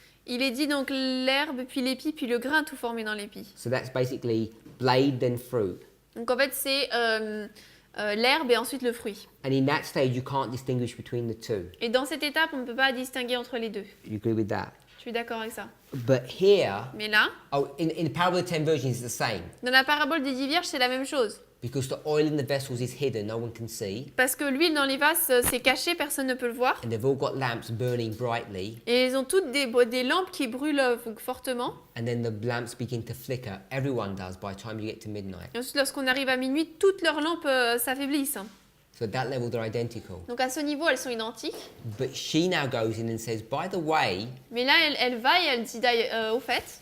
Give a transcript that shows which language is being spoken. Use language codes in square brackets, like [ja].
[fr] il est dit donc l'herbe, puis l'épi, puis le grain tout formé dans l'épi. [en] So that's basically blade then fruit. [fr] Donc en fait, c'est l'herbe et ensuite le fruit. [en] And in that stage, you can't distinguish between the two. [fr] Et dans cette étape, on ne peut pas distinguer entre les deux. [en] You agree with that? [fr] Je suis d'accord avec ça. [en] But here, [fr] Mais là, [en] in the parable of the 10 virgins, it's the same. [fr] dans la parabole des 10 vierges, c'est la même chose. [en] Because the oil in the vessels is hidden, no one can see. [fr] Parce que l'huile dans les vases, c'est caché, personne ne peut le voir. [en] And they've all got lamps burning brightly. [fr] Et ils ont toutes des lampes qui brûlent fortement. [en] And then the lamps begin to flicker. Everyone does by the time you get to midnight. [fr] Et ensuite, lorsqu'on arrive à minuit, toutes leurs lampes s'affaiblissent. [en] So at that level, they're identical. [fr] Donc à ce niveau, elles sont identiques. [en] But she now goes in and says, by the way, [fr] Mais là, elle va et elle dit au fait,